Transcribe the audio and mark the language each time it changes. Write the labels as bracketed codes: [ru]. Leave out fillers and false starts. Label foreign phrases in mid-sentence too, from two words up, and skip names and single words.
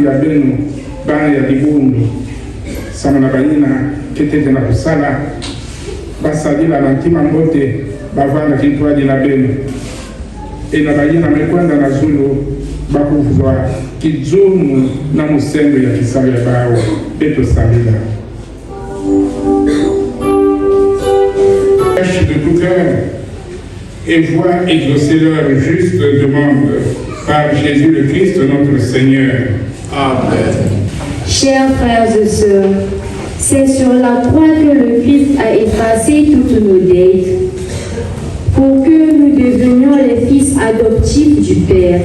[kg] ya benu bana ya dibundu sama na bayina kitete na kusala basalila na ntima mbote bavana kitwaji na benu ena bayina mekwenda na zulu bakuvwa kizumu na musembe ya kisabu ya bawa beto salila [fr] de tout cœur et voient exaucer leur juste demande par Jésus le Christ notre Seigneur. Amen. Chers frères et sœurs, c'est sur la croix que le Christ a effacé toutes nos dettes pour que nous devenions les fils adoptifs du Père.